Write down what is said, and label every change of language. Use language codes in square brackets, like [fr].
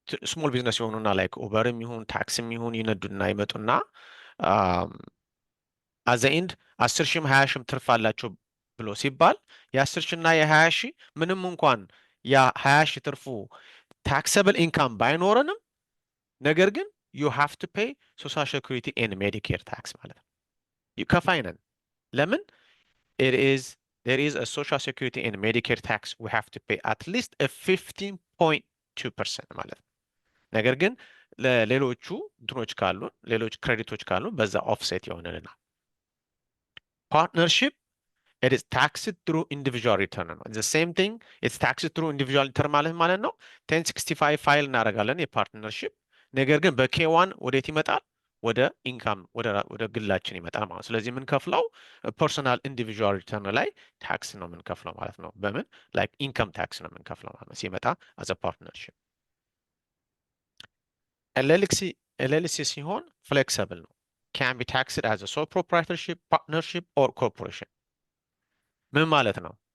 [am] ስሞል ቢዝነስ የሆኑና ላይክ ኡበርም ይሁን ታክስም ይሁን ይነዱና ይመጡና አዘኢንድ 10,000 20,000 ትርፍ አላቸው ብሎ ሲባል የ10,000 እና የ20,000 ምንም እንኳን የ20,000 ትርፉ ታክሰብል ኢንካም ባይኖረንም ነገር ግን [en] you have to pay social security and medicare tax [am] ማለት ነው። ከፋይ ነን። ለምን? [en] there is a social security and medicare tax we have to pay at least a 15.2% [am] ማለት ነው። ነገር ግን ለሌሎቹ እንትኖች ካሉ ሌሎች ክሬዲቶች ካሉ በዛ ኦፍሴት ይሆንልናል። ፓርትነርሺፕ [en] it is taxed through individual return [am] ነው። [en] the same thing it's taxed through individual return [am] ማለት ነው 1065 ፋይል እናደርጋለን የፓርትነርሺፕ ነገር ግን በኬዋን ወዴት ይመጣል? ወደ ኢንካም ወደ ግላችን ይመጣል ማለት ነው። ስለዚህ የምንከፍለው ፐርሰናል ኢንዲቪጁዋል ሪተርን ላይ ታክስ ነው የምንከፍለው ማለት ነው። በምን ላይክ ኢንካም ታክስ ነው የምንከፍለው ማለት ነው ሲመጣ አዘ ፓርትነርሺፕ። ኤልኤልሲ ሲሆን ፍሌክሲብል ነው። [en] can be taxed as a sole proprietorship, partnership or corporation. [am] ምን ማለት ነው?